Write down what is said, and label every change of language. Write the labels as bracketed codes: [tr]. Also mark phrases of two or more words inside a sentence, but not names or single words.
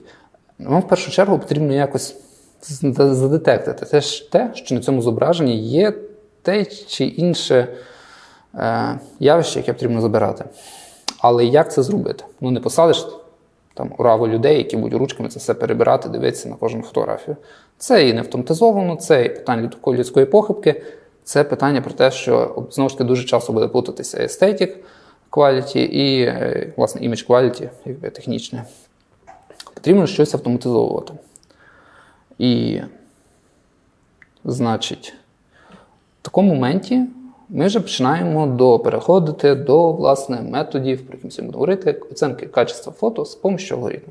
[uk] Вам в першу чергу потрібно якось задетектити те, що на цьому зображенні є те чи інше явище, яке потрібно забирати. Але як це зробити? Не посадиш там ураву людей, які будуть ручками це все перебирати, дивитися на кожну фотографію. Це і не автоматизовано, це і питання людської похибки, це питання про те, що, знову ж таки, дуже часто буде плутатися [en] aesthetic quality [uk] і, власне, [en] image quality, [uk] якби технічне. Потрібно щось автоматизовувати. І, значить, в такому моменті ми вже починаємо переходити до, власне, методів, про які ми сьогодні будемо говорити, оцінки качества фото з допомогою алгоритму.